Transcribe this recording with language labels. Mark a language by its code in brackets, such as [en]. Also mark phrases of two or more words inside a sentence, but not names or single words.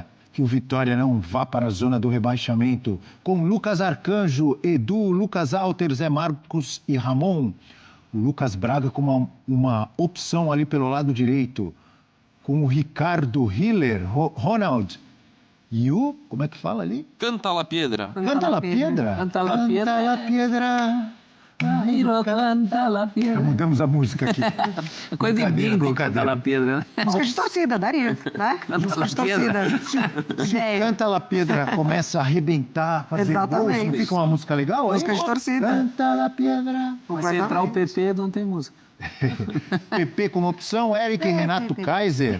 [pt] Que o Vitória não vá para a zona do rebaixamento. Com Lucas Arcanjo, Edu, Lucas Alter, Zé Marcos e Ramon. O Lucas Braga com uma opção ali pelo lado direito. Com o Ricardo Hiller, Ronald. E o... como é que fala ali? Canta la piedra. Canta la piedra. Canta la piedra. Canta la piedra. Canta la piedra. Mudamos a música aqui. Coisa de bingo, Canta la piedra, né? Música de torcida, daria, né? Música de torcida. Se Canta la Piedra começa a arrebentar, fazer gols, não fica uma música legal? Música de torcida. Canta la Piedra. Mas se entrar o PP, não tem música. PP como opção, Eric e Renato Kaiser.